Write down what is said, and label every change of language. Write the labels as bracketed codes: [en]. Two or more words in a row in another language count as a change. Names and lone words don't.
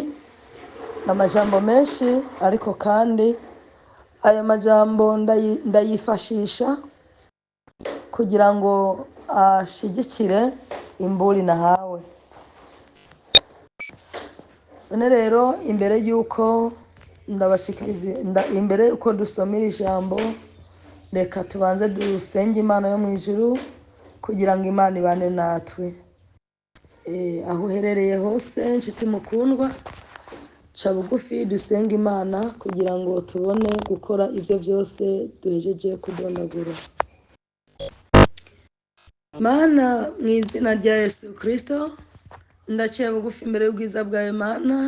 [rn] Amajambo menshi, ariko kandi aya majambo ndayifashisha kugira ngo ashigikire imburi nahawe. None rero imbere y'uko ndabashikiriza, imbere y'uko dusomera ijambo, reka tubanze dusenge Imana yo mu ijuru kugira ngo Imana ibane natwe. Aho uherereye hose nshuti mukundwa, ca bugufi dusenge Imana kugira ngo tubone gukora ibyo byose duhejeje kudondagura. Mana, mu izina rya Yesu Kristo, ndaciye bugufi imbere y'ubwiza bwawe Mana.